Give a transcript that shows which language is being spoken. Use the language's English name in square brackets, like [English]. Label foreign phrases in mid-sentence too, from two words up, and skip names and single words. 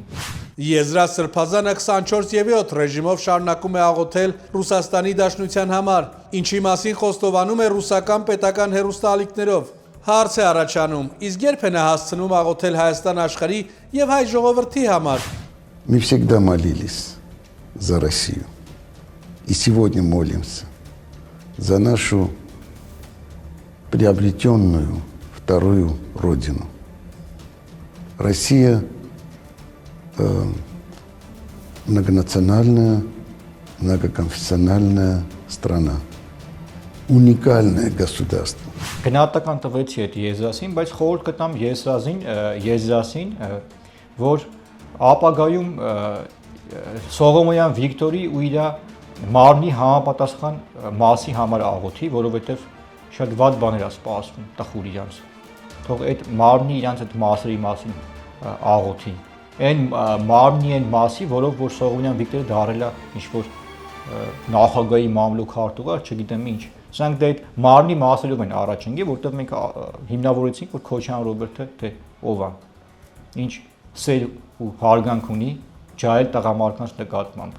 [Armenian] Եզրած Սրբազանը 24/7 ռեժիմով շարունակում է աղոթել Ռուսաստանի Դաշնության համար, ինչի մասին խոստովանում է ռուսական պետական հեռուստաալիքներով։ Հարց է առաջանում, իսկ երբ է նա հասցնում աղոթել Հայաստան աշխարհի եւ հայ ժողովրդի համար։ [Russian] Мы всегда молились за Россию. И сегодня молимся за нашу приобретенную вторую родину. Россия многонациональная, многоконфессиональная страна. уникальное государство. [Armenian] Գնահատական տվեցի այդ եզրասին, բայց խորհուրդ կտամ եզրասին, որ ապագայում Սողոմոյան Վիկտորի ու իր մարմնի համապատասխան մասի համար աղոթի, որովհետև շատ վատ բաներ է սպասվում տխուր իրանց։ Թող այդ մարմնի իրանց այդ մասերի մասին աղոթի։ Այն մարմնի այն մասի, որով որ Սողոմոյան Վիկտորը դարել է ինչ-որ նախագահի մամլուք հարտուղար, չգիտեմ ինչ։ Սրանք դա այդ մարմնի մասերով են առաջ ընկել, որտեղ մենք հիմնավորեցինք, որ Քոչարյան Ռոբերտը թե ով է։ Ինչ սեր ու հարգանք ունի ջահել տղամարդկանց նկատմամբ։